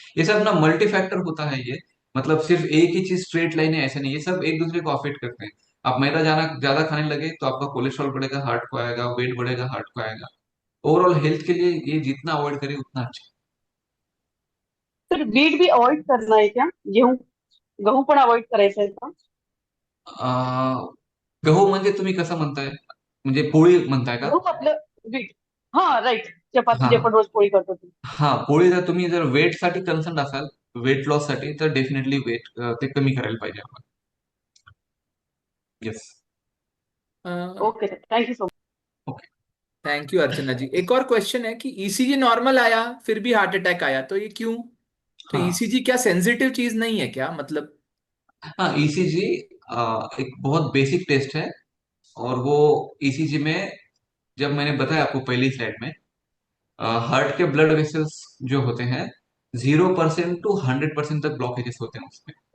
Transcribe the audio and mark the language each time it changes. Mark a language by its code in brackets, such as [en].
[hi] ये सब ना मल्टी फैक्टर होता है ये, मतलब सिर्फ एक ही चीज स्ट्रेट लाइन है ऐसा नहीं, ये सब एक दूसरे को अफेक्ट करते हैं। आप मैदा जाना ज्यादा खाने लगे तो आपका कोलेस्ट्रॉल बढ़ेगा, हार्ट को आएगा, वेट बढ़ेगा, हार्ट को आएगा। ओवरऑल हेल्थ के लिए ये जितना अवॉइड करें उतना अच्छा। तर बीट भी अवॉइड करना है क्या? [mr] गेहूं गहू पण अवॉइड करायचं आहे का? अं, गहू म्हणजे तुम्ही कसं म्हणताय, म्हणजे पोळी म्हणताय का? गहू आपलं बीट. हा राईट. चपाती हा, जे आपण रोज पोळी करतो ती. हा, पोळी जर तुम्ही जर वेट साठी कन्सर्न असाल, वेट लॉस साठी, तर डेफिनेटली वेट ते कमी करायला पाहिजे आपण। [en] Yes. Okay sir, thank you so much. Okay. Thank you Archana ji. [hi] एक और क्वेश्चन है कि ईसीजी नॉर्मल आया फिर भी हार्ट अटैक आया, तो ये क्यों? तो हाँ, ईसीजी क्या सेंसिटिव चीज नहीं है क्या, मतलब? हाँ, ईसीजी एक बहुत बेसिक टेस्ट है। और वो ईसीजी में, जब मैंने बताया आपको पहली स्लाइड में, हार्ट के ब्लड वेसल्स जो होते हैं, 0% टू 100% तक ब्लॉकेजेस होते हैं उसमें।